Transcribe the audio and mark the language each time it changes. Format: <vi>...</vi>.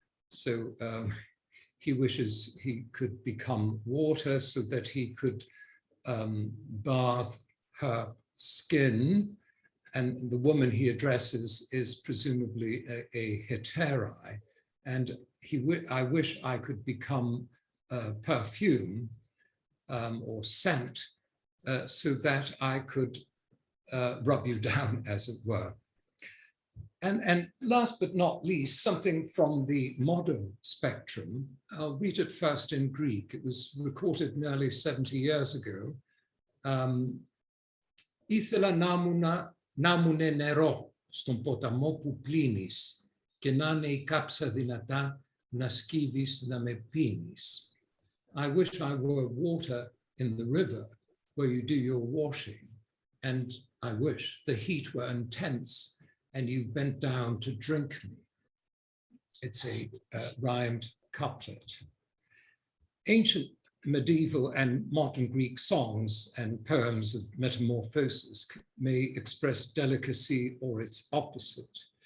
<en>So he wishes he could become water so that he could bathe her skin, and the woman he addresses is presumably a heterae, and I wish I could become perfume or scent so that I could rub you down, as it were. And last but not least, something from the modern spectrum. I'll read it first in Greek. It was recorded nearly 70 years ago.</en> <el>Ήθελα να μουνε νερό στον ποταμό που πλύνεις και να είναι η κάψα δυνατά να σκύβεις να με πίνεις.</el> <en>I wish I were water in the river where you do your washing, and I wish the heat were intense and you bent down to drink me. It's a rhymed couplet. Ancient medieval and modern Greek songs and poems of metamorphosis may express delicacy or its opposite.</en>